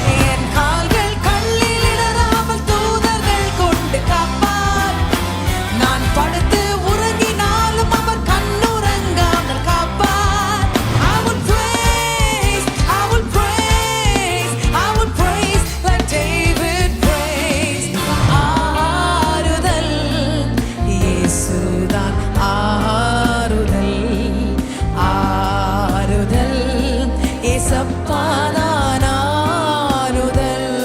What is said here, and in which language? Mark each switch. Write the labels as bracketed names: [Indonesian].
[Tamil] என் கால்கள் கல்லில் இடராமல் தூதர்கள் கொண்டு காப்பார். நான் படுத்து உறங்கினாலும் அவர் கண்ணுறங்காமல் காப்பார். [English] I will praise, I will praise, I will praise like David praised. [Tamil] ஆறுதல் இயேசுதான் ஆறுதல், ஆறுதல் இயேசப்பாதான் ஆறுதல்.